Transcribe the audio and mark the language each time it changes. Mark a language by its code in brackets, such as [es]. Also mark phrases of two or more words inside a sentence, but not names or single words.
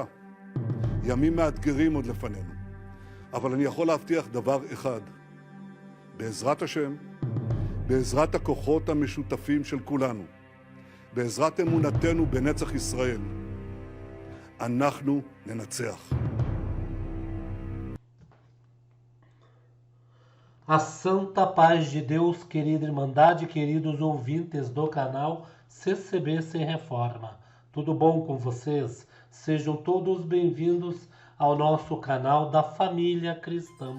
[he] ימים מאתגרים עוד לפנינו. אבל אני יכול להבטיח דבר אחד. בעזרת השם, בעזרת הכוחות המשותפים של כולנו, בעזרת אמונתנו בנצח ישראל, אנחנו ננצח. [pt] A santa paz de Deus, querida Irmandade, queridos ouvintes do canal CCB Sem Reforma. Tudo bom com vocês? Sejam todos bem-vindos ao nosso canal da Família Cristã.